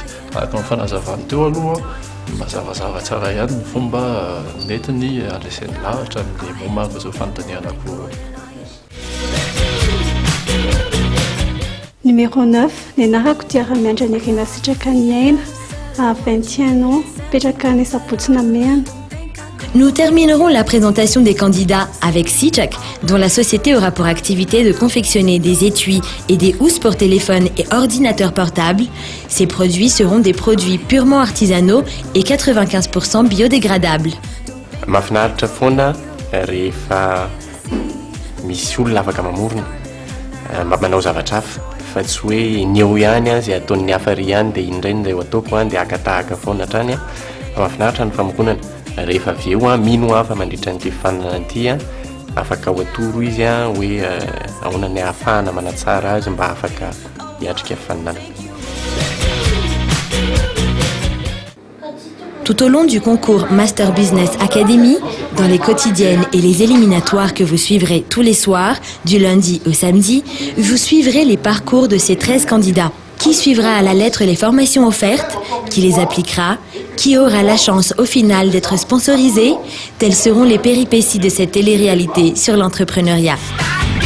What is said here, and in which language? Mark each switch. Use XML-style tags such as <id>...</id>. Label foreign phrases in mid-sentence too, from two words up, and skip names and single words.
<mg>Araka ny fanazavany teo aloha mazavazava tsara ihany ny fomba netiny andraisany lahatra amin'le momba izao fanontaniana akory. Numéro 9, ny anarako dia Ramiandra Nirina Sitrakany Aina, 21 ans, mipetraka any Sapotsina Mehana.</mg> <fr>Nous terminerons la présentation des candidats avec Sichak, dont la société aura pour activité de confectionner des étuis et des housses pour téléphone et ordinateurs portables. Ces produits seront des produits purement artisanaux et 95% biodégradables.</fr> <mg>Mahafinaritra foana rehefa misy olona afaka mamorona manao zavatra hafa fa tsy hoe ny eo ihany izay ataon'ny hafa ry ihany dia indray izay ho ataoko dia akatahaka foana hatrany. Mahafinaritra ny famokonana rehefa avy eo mino hafa mandritra n'ity fifaninana ity afaka ho atoro izy hoe ahoana ny ahafahana manatsara azy mba afaka hiatrika fifaninana.</mg> <fr>Tout au long du concours Master Business Academy, dans les quotidiennes et les éliminatoires que vous suivrez tous les soirs, du lundi au samedi, vous suivrez les parcours de ces 13 candidats. Qui suivra à la lettre les formations offertes, qui les appliquera, qui aura la chance au final d'être sponsorisé, telles seront les péripéties de cette télé-réalité sur l'entrepreneuriat.</fr>